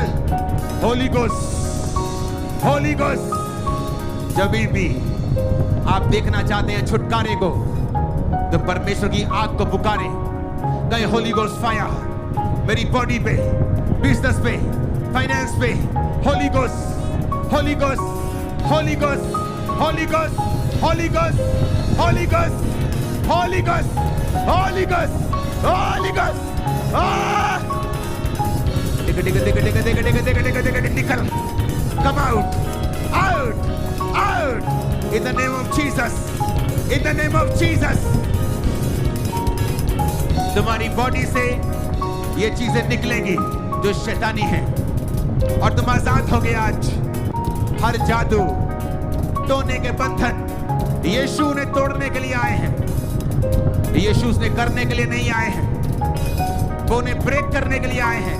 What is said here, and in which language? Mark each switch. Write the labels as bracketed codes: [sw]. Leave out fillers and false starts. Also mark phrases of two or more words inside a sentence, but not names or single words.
[en] Holy Ghost, Holy Ghost. [hi] जब भी आप देखना चाहते हैं छुटकारे को, तो परमेश्वर की आग को पुकारे। गए [en] Holy Ghost fire [hi] मेरी बॉडी पे, बिजनेस पे, फाइनेंस पे। [en] Holy Ghost, Holy Ghost, Holy Ghost, Holy Ghost, Holy Ghost, Holy Ghost, Holy Ghost, Holy Ghost, Holy Ghost. [hi] निकल, [en] come out, out, out, in the name of Jesus, in the name of Jesus। [hi] तुम्हारी बॉडी से ये चीजें निकलेंगी जो शैतानी है, और तुम आजाद हो गए आज। हर जादू, टोने के बंधन यीशु ने तोड़ने के लिए आए हैं। यीशु ने करने के लिए नहीं आए हैं, वो ने ब्रेक करने के लिए आए हैं।